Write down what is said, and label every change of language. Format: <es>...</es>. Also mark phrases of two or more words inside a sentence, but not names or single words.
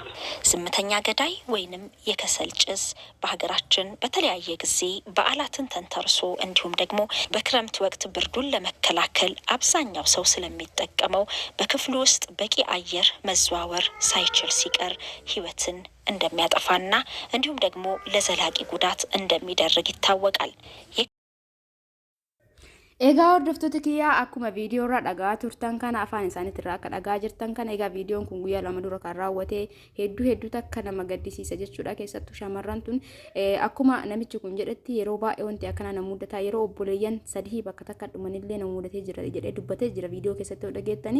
<am>ዝምተኛ ገዳይ ወይንም የከሰል ጭስ በሀገራችን በተለያየ ጊዜ በዓላትን ተንተርሶ እንዲሁም ደግሞ በክረምት ወቅት ብርዱን ለመከላከል አብዛኛው ሰው ስለሚጠቀመው በክፍሉ ውስጥ በቂ አየር መዘዋወር ሳይችል ሲቀር ህይወትን እንደሚያጠፋና እንዲሁም ደግሞ ለዘላቂ ጉዳት እንደሚደርግ ይታወቃል።</am> <om>Egaa hordoftoota kiyyaa akkuma viidiyoo irraa dhagaa turtan kana afaan isaaniitti irraa akka dhagaa jirtan kana egaa viidiyoon kun guyyaa 2 dura kan raawwate hedduu takka nama gaddisiisa jechuudha. Keessattuu shamarran tun akkuma namichi kun jedhetti yeroo baay'ee wanti akkana nama mudataa yeroo obboleeyyan 3 bakka takka dhumanillee nama mudatee jira jedhee dubbatee jira viidiyoo keessatti dhageettani.</om>